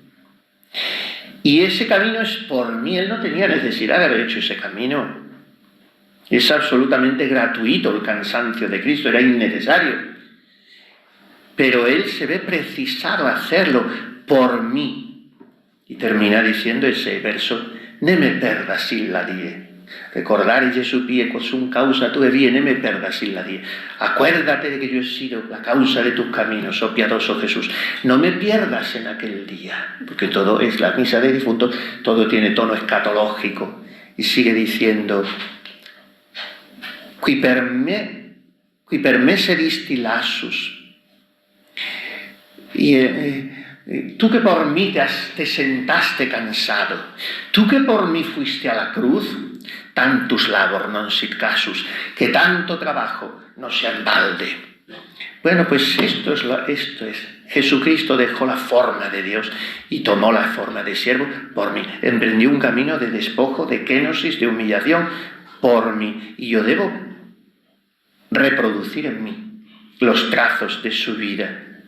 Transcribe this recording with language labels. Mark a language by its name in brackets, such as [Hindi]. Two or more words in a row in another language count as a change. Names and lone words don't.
[Spanish] Y ese camino es por mí. Él no tenía necesidad de haber hecho ese camino. Es absolutamente gratuito el cansancio de Cristo, era innecesario. Pero Él se ve precisado a hacerlo por mí. Y termina diciendo ese verso: [Latin] ne me perdas illa die. Recordare Gesù pie quod sum causa tue vie, ne me perdas illa die. [Spanish] Acuérdate de que yo he sido la causa de tus caminos, oh piadoso Jesús. No me pierdas en aquel día, porque todo es la misa de difuntos, todo tiene tono escatológico. Y sigue diciendo: [Latin] qui per me sedisti lassus. [Spanish] Y tú que por mí te sentaste cansado, tú que por mí fuiste a la cruz, [Latin] tantus labor non sit casus, [Spanish] que tanto trabajo no sea en balde. Bueno, pues esto es. Jesucristo dejó la forma de Dios y tomó la forma de siervo por mí. Emprendió un camino de despojo, de kenosis, de humillación por mí. Y yo debo reproducir en mí los trazos de su vida.